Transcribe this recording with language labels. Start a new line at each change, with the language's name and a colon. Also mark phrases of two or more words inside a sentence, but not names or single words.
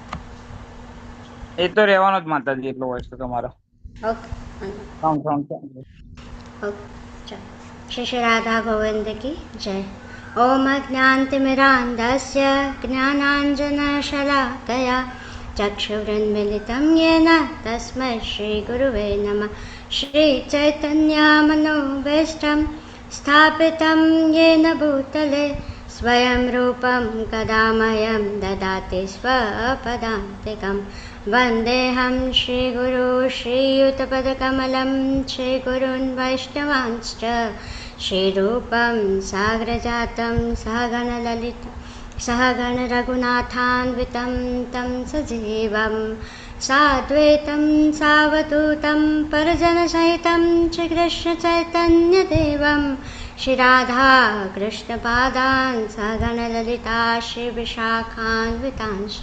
Gujarati: એ તો રહેવાનો જ માતાજી, એટલો વોઇસ તો તમારો. ઓકે સાઉન્ડ ઓકે, ચાલો. શ્રી શ્રી રાધા ગોવિંદ કી જય.
Sanskrit: ઓમ જ્ઞાનતિમિરાન્ધસ્ય જ્ઞાનાંજનશલાકયા ચક્ષુરુન્મિલિतं येन तस्मै श्रीगुरुवे नमः. श्रीचैतन्यमनोभीष्टं स्थापितं येन भूतले स्वयं रूपं कदा मह्यं ददाति स्वपदान्तिकं. वन्देऽहं श्रीगुरो श्रीयुतपदकमलं श्रीगुरून् वैष्णवांश्च श्रीरूपं साग्रजातं सहगणललितं सहगणरघुनाथान्वितं तं सजीवं साद्वैतं सावधूतं परिजनसहितं श्रीकृष्णचैतन्यदेवं श्रीराधा कृष्णपादान् सहगणललिता श्रीविशाखान्वितांश्च.